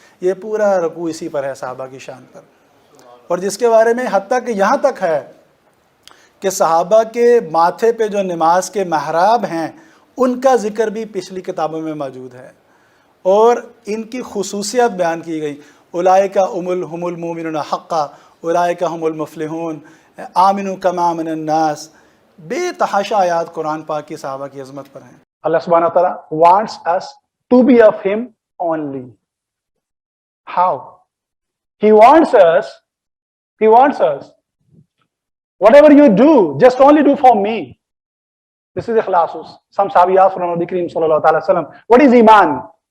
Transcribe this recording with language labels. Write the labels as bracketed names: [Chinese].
[Urdu] یہ پورا رکوع اسی پر ہے صحابہ کی شان پر، اور جس کے بارے میں حتیٰ کہ یہاں تک ہے کہ صحابہ کے ماتھے پہ جو نماز کے محراب ہیں ان کا ذکر بھی پچھلی کتابوں میں موجود ہے، اور ان کی خصوصیت بیان کی گئی. [Arabic] اولئک هم المؤمنون حقا اولئک هم المفلحون آمنوا کما آمن الناس. [Urdu] بے تحاشا آیات قرآن پاک کی صحابہ کی عظمت پر ہیں. [English] Allah subhanahu wa ta'ala wants us to be of Him only. How? He wants us, whatever you do, just only do for me. This is ikhlas. Some Sahabi asked from Nabi Kareem sallallahu alaihi wasallam, what is Iman?